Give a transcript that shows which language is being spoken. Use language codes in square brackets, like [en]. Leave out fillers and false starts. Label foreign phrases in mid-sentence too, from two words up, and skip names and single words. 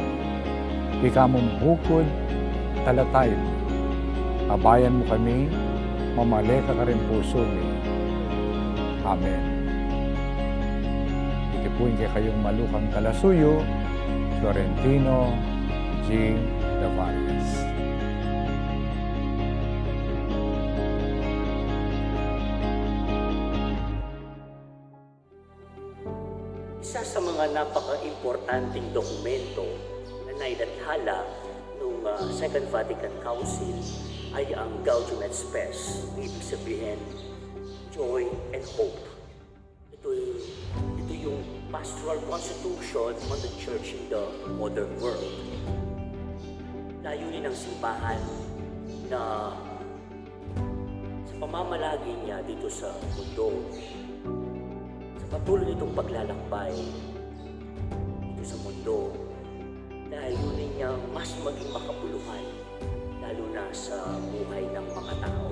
[pam] Ika mong bukod, talatay mo. Abayan mo kami, mamaleka ka rin puso ni. Amen. Itipuin kayong malukang kalasuyo, Florentino G. Tavares. [tl] Isa sa mga napaka-importanting dokumento na nailathala noong Second Vatican Council ay ang Gaudium et Spes, ibig sabihin, [en] joy and hope. [tl] Ito yung pastoral constitution on the church in the modern world. Layunin ng simbahan na sa pamamalagi niya dito sa mundo, sa patuloy nitong paglalakbay dito sa mundo, layunin niya mas maging makabuluhan, lalo na sa buhay ng mga tao.